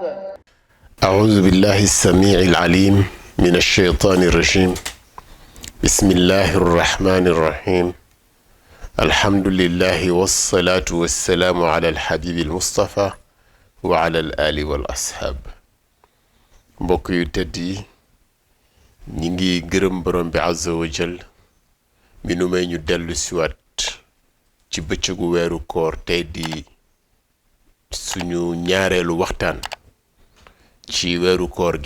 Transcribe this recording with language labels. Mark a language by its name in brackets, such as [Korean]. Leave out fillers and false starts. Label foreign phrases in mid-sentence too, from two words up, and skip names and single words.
[Arabic] أعوذ بالله السميع العليم من الشيطان الرجيم. بسم الله الرحمن الرحيم. الحمد لله والصلاة والسلام على الحبيب المصطفى وعلى الآل والأصحاب. [Wolof] mbokk yu tedd yi ñi ngi gërëm borom bi [Arabic] عز وجل [Wolof] mi nu may ñu dellu siwaat ci bëccëgu weeru koor tey di suñu ñaareelu waxtaan ci weeru koor gi.